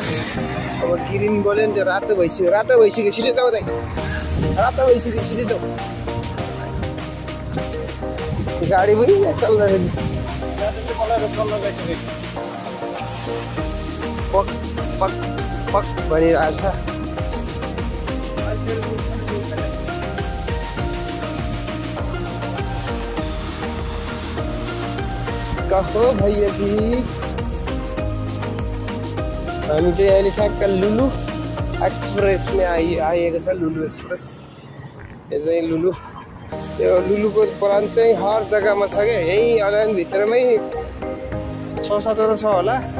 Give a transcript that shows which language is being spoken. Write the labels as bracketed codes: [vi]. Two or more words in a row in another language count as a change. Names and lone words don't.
[ne] अब ग्रिन बोल्यो नि, त्यो रातो भइसक्यो, रातो भइसक्यो, छिटो जाऊ दाइ, रातो भइसक्यो, छिटो जाऊ। गाडी पनि चल्दाखेरि पक पक पक भनिरहेको छ। [hi] कहो भैया जी [ne] हामी चाहिँ अहिले ठ्याक्क लुलु एक्सप्रेसमा आइएको छ। लुलु एक्सप्रेस यो चाहिँ लुलु, यो लुलुको ब्रान्च चाहिँ हर जग्गामा छ क्या। यहीँ अनलाइन भित्रमै 6-7 वटा छ होला।